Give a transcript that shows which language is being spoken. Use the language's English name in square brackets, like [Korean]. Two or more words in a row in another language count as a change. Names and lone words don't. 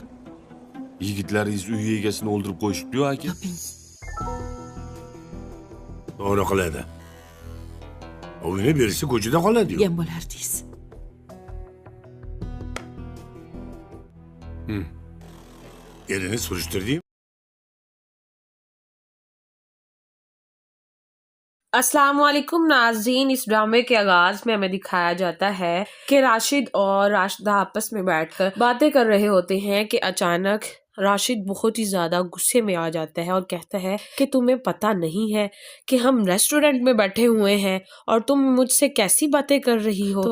[Uzbek] Yigitlaringiz uy egasini o'ldirib qo'yishibdi-ku, aka. Toping. To'g'ri qiladi. Uyini bersa ko'chada qoladi-yu. Yem bo'lardingiz. Erini surishtirding? [Urdu] السلام علیکم ناظرین. اس ڈرامے کے آغاز میں ہمیں دکھایا جاتا ہے کہ راشد اور راشدہ آپس میں بیٹھ کر باتیں کر رہے ہوتے ہیں کہ اچانک راشد بہت ہی زیادہ غصے میں آ جاتا ہے اور کہتا ہے کہ تمہیں پتا نہیں ہے کہ ہم ریسٹورنٹ میں بیٹھے ہوئے ہیں اور تم مجھ سے کیسی باتیں کر رہی ہو.